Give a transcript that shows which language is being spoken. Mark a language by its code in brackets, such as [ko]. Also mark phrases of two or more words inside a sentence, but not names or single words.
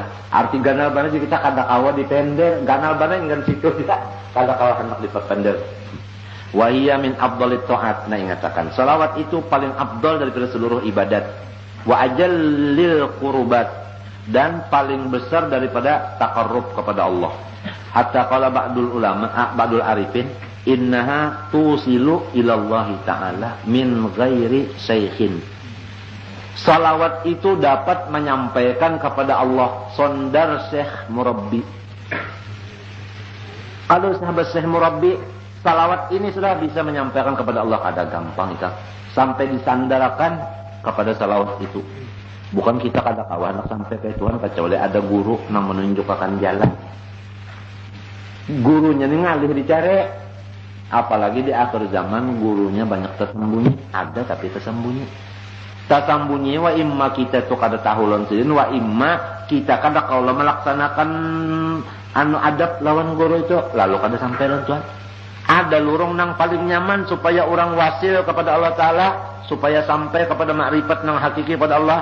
[bjn] Arti ganal banar kita kada kawa di pender, ganal banar ngan situ kita kada kawa hendak di pender. [ar] وهي من أفضل الطاعات. [bjn] Nah, ingatakan salawat itu paling afdal daripada seluruh ibadat. [ar] وأجل القربات, [id] dan paling besar daripada taqarrub kepada Allah. [ar] حتى قال بعض العلماء بعض العارفين إنها توصل إلى الله تعالى من غير شيخ. [id] Salawat itu dapat menyampaikan kepada Allah sondar syekh murabbi. Kalau sahabat syekh murabbi, salawat ini sudah bisa menyampaikan kepada Allah. Ada gampang itu. Sampai disandarakan kepada salawat itu. [bjn] Bukan kita kada kawan nak sampai ke Tuhan kecuali ada guru yang menunjukkan jalan. Gurunya ini ngalih dicari. [id] Apalagi di akhir zaman gurunya banyak tersembunyi. Ada tapi tersembunyi. [bjn] Tersembunyi [ar] وإما [bjn] kita tu kada tahu lawan sidin, [ar] وإما [bjn] kita kada kaula melaksanakan anu adab lawan guru itu lalu kada sampai lawan Tuhan. Ada lurung nang paling nyaman supaya orang wasil kepada Allah Ta'ala, supaya sampai kepada makrifat nang hakiki pada Allah.